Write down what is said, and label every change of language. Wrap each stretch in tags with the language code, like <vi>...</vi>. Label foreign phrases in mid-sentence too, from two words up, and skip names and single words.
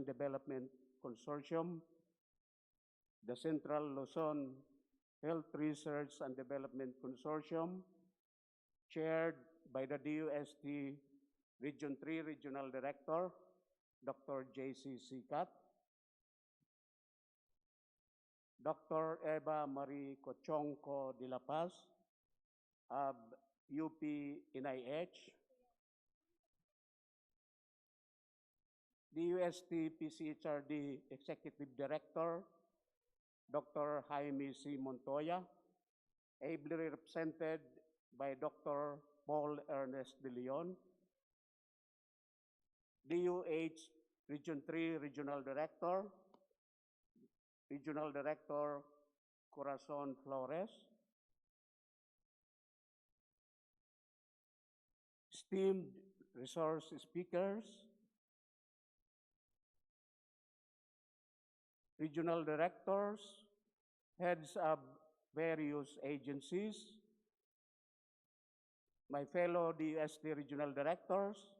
<en>Development Consortium, the Central Luzon Health Research and Development Consortium, chaired by the DUST Region 3 Regional Director, Dr. J.C. Sikat, Dr. Eva Marie Cochonco de la Paz of UP NIH, DUST PCHRD Executive Director, Dr. Jaime C. Montoya, ably represented by Dr. Paul Ernest de Leon, DUH Region 3 Regional Director, Regional Director Corazon Flores, esteemed resource speakers, regional directors, heads of various agencies, my fellow DUST regional directors,</en>